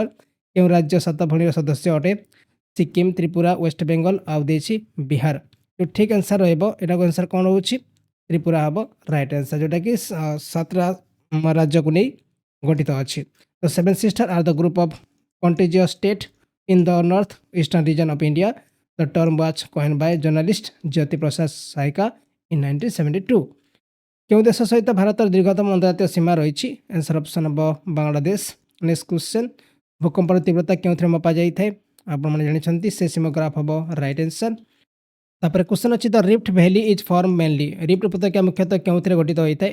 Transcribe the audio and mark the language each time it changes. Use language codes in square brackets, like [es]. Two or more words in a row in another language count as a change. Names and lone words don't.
[or] କେଉଁ ରାଜ୍ୟ ସାତ ଭଉଣୀର ସଦସ୍ୟ ଅଟେ? ସିକିମ୍, ତ୍ରିପୁରା, ୱେଷ୍ଟ ବେଙ୍ଗଲ ଆଉ ଦେଇଛି ବିହାର। ଯେଉଁ ଠିକ୍ ଆନ୍ସର୍ ରହିବ ଏଟାକୁ ଆନ୍ସର୍ କ'ଣ ହେଉଛି? ତ୍ରିପୁରା ହେବ [en] right answer, [or] ଯେଉଁଟାକି ସାତଟା ରାଜ୍ୟକୁ ନେଇ ଗଠିତ ଅଛି। [en] ତ seven sister are the group of contiguous state in the north eastern region of India. The term was coined by journalist Jyoti Prasad Saika in 1972. [or] କେଉଁ ଦେଶ ସହିତ ଭାରତର ଦୀର୍ଘତମ ଅନ୍ତର୍ଜାତୀୟ ସୀମା ରହିଛି? [en] answer option [or] ହେବ ବାଂଲାଦେଶ। [en] next question [or] ଭୂକମ୍ପର ତୀବ୍ରତା କେଉଁଥିରେ ମପା ଯାଇଥାଏ? ଆପଣମାନେ ଜାଣିଛନ୍ତି ସେସ୍ମିଗ୍ରାଫ ହେବ [en] right answer. [or] ତାପରେ କ୍ୱେଶ୍ଚନ୍ ଅଛି [en] the rift valley is form mainly. [or] ରିଫ୍ଟ ଉପତ୍ୟକା ମୁଖ୍ୟତଃ କେଉଁଥିରେ ଗଠିତ ହୋଇଥାଏ?